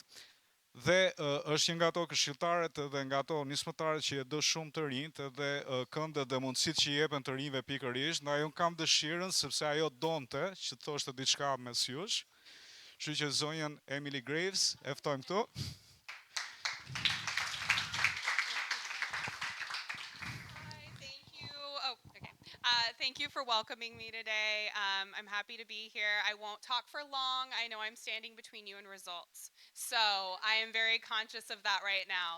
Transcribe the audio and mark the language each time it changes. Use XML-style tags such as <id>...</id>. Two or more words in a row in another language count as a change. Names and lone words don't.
<sq>Dhe është një nga ato këshilltarët dhe nga ato nismëtarët që e do shumë të rinjt edhe këndet dhe mundësit që jepen të rinjve pikërisht, ndaj unë kam dëshirën sepse ajo donte që thoshte diçka mes jush. Kështu që zonjën Emily Graves e ftojmë këtu.</sq> <en>Thank you for welcoming me today. I'm happy to be here. I won't talk for long. I know I'm standing between you and results. So I am very conscious of that right now.</en>